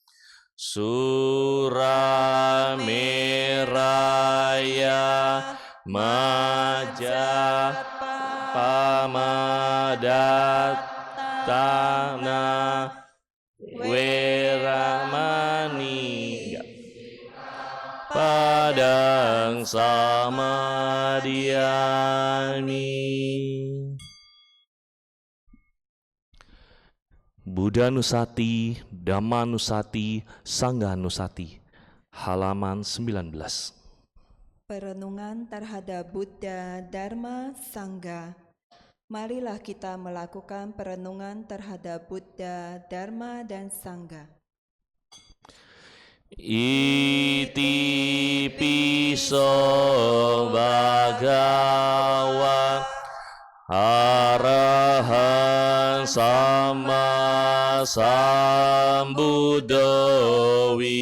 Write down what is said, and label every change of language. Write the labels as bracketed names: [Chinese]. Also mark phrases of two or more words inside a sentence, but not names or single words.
[Pali] Surameraya majapamadatana weramani padang samadhiyami. Buddha Nusati, Dhamma Nusati, Sangha Nusati, halaman 19. [Indonesian] Perenungan terhadap Buddha, Dharma, Sangha. Marilah kita melakukan perenungan terhadap Buddha, Dharma, dan Sangha. [Pali] Iti piso bhagava arahan sama sambuddho